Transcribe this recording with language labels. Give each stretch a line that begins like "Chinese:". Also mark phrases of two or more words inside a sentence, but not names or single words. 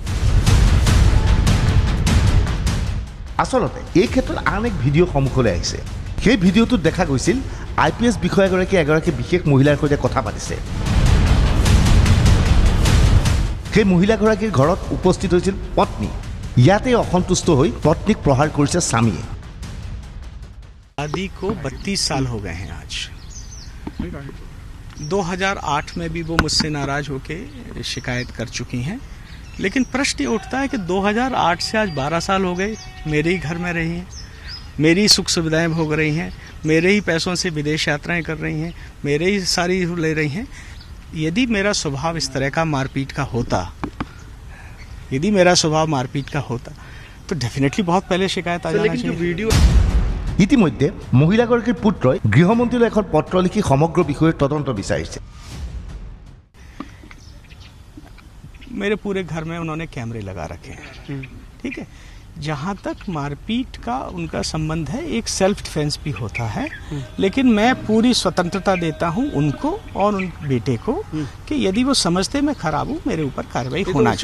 Assamese: আসলতে এই ক্ষেত্ৰত আন এক ভিডিঅ' সন্মুখলৈ আহিছে সেই ভিডিঅ'টোত দেখা গৈছিল আইপিএছ বিষয়াগৰাকীয়ে এগৰাকী বিশেষ মহিলাৰ সৈতে কথা পাতিছে সেই মহিলাগৰাকীৰ ঘৰত উপস্থিত হৈছিল পত্নী ইয়াতে অসন্তুষ্ট হৈ পত্নীক প্ৰহাৰ কৰিছে স্বামীয়ে
Hindi: शादी को 32 साल हो गए हैं आज 2008 में भी वो मुझसे नाराज होके शिकायत कर चुकी हैं लेकिन प्रश्न ये उठता है कि 2008 से आज 12 साल हो गए मेरे ही घर में रही हैं मेरी सुख सुविधाएं भोग रही हैं मेरे ही पैसों से विदेश यात्राएं कर रही हैं मेरे ही सारी ले रही हैं यदि मेरा स्वभाव इस तरह का मारपीट का होता तो डेफिनेटली बहुत पहले शिकायत आ जाना चाहिए वीडियो
Assamese: ইতিমধ্যে মহিলাগৰাকীৰ পুত্ৰই গৃহমন্ত্ৰীলৈ এখন পত্ৰ লিখি সমগ্ৰ বিষয়ৰ তদন্ত বিচাৰিছে
Hindi: मेरे पूरे घर में उन्होंने कैमरे लगा रखे हैं ठीक है जहाँ तक मारपीट का उनका संबंध है एक सेल्फ डिफेंस भी होता है लेकिन मैं पूरी स्वतंत्रता देता हूँ उनको और उन बेटे को कि यदि वो समझते मैं खराब हूँ मेरे ऊपर कार्रवाई होना चाहिए